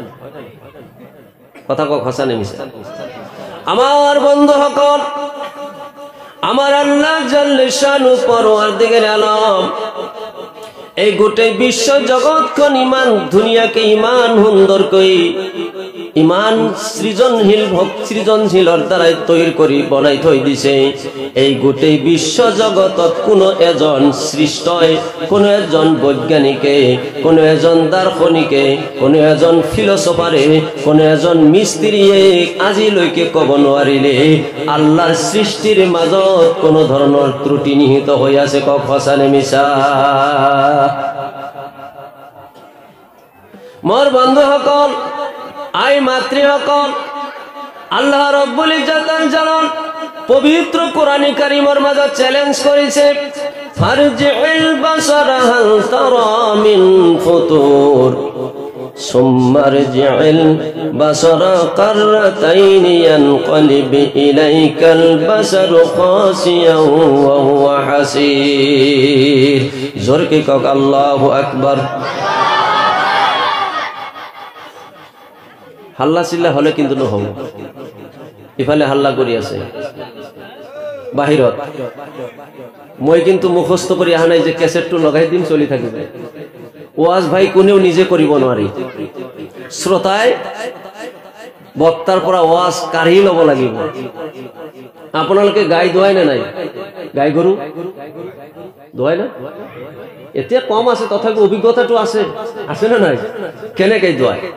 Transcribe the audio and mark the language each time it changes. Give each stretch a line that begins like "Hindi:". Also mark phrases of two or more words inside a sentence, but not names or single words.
Assamese: কথা কওক হাসানে মিছা আমার বন্ধুসকল আমার আল্লাহ জাল্লে শানু পরওয়ারদিগার আলম এই গোটে বিশ্ব জগৎখন ইমান ধুনীয়াকে ইমান সুন্দৰ কৰি ইমান সৃজনশীলৰ দ্বাৰাই তৈয়াৰ কৰি বনাই থৈ দিছে এই গোটে বিশ্ব জগতত কোনো এজন সৃষ্টই কোনো এজন বৈজ্ঞানিকে কোনো এজন দাৰ্শনিকে কোনো এজন ফিলচফাৰে কোনো এজন মিস্ত্ৰীয়ে আজিলৈকে ক'ব নোৱাৰিলে আল্লাহৰ সৃষ্টিৰ মাজত কোনো ধৰণৰ ত্ৰুটি নিহিত হৈ আছে কওক সঁচানে মিছা মোর বন্ধুসকল আই মাতৃসকল আল্লাহ রব্বুল ইজ্জতুল জালাল
Bangla: পবিত্র কোরআন কারীমের মাঝে চ্যালেঞ্জ করেছে
Arabic: فارجع البصر هل ترى من فطور ثم ارجع البصر كرتين ينقلب إليك البصر خاسئا وهو حسير
Assamese: জোরে কক
Arabic: الله أكبر
Assamese: হাল্লা চিল্লা হলে কিন্তু নহব ইফালে হাল্লা কৰি আছে বাহিৰত মই কিন্তু মুখস্থ কৰি আহা নাই যে ক্যাসেটটো লগাই দিম চলি থাকিব ওয়াজ ভাই কোনেও নিজে কৰিব নোৱাৰি শ্ৰোতাই বক্তাৰ পৰা ওয়াজ কাঢ়ি ল'ব লাগিব আপোনালোকে গাই দোৱাই না নাই গাই গৰু দোৱাই না এতিয়া কম আছে তথাপি অভিজ্ঞতাটো আছে না নাই কেনেকৈ দোৱাই